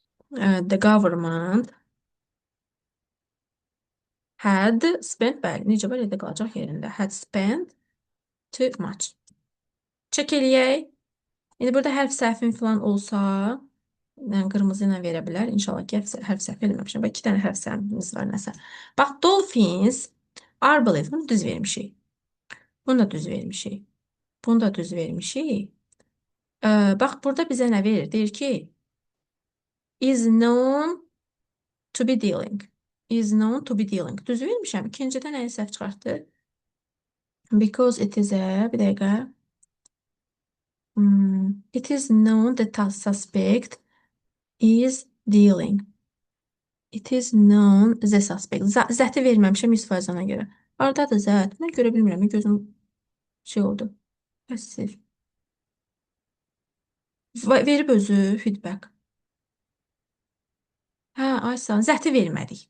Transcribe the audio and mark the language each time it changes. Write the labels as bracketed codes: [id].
[en] The government had spent, [az] bəli, necə belə qalacaq yerində. [en] Had spent too much. [az] Çək eləyək. İndi burada hərf səhvin falan olsa, qırmızı ilə verə bilər. İnşallah ki, hərf səhv eləməmişəm. Bax, 2 dənə hərf səhvimiz var nəsə. Bax, [en] dolphins are believed. [az] Bunu düz vermişik. Bunu da düz vermişik. Bunu da düz vermişik. Bax, burada bizə nə verir? Deyir ki, [en] is known to be dealing. Is known to be dealing. [az] Düz vermişəm. İkincidə nəyi səhv çıxartdı? [en] Because it is a, [az] bir dəqiqə. [en] It is known that the suspect is dealing. It is known the suspect. [az] Zəti verməmişəm 100% ona görə. Aradadır zət. Mən görə bilmirəm. Gözüm şey oldu. Pəssiv. Verib özü feedback. Hə, Aysan, zəti vermədik.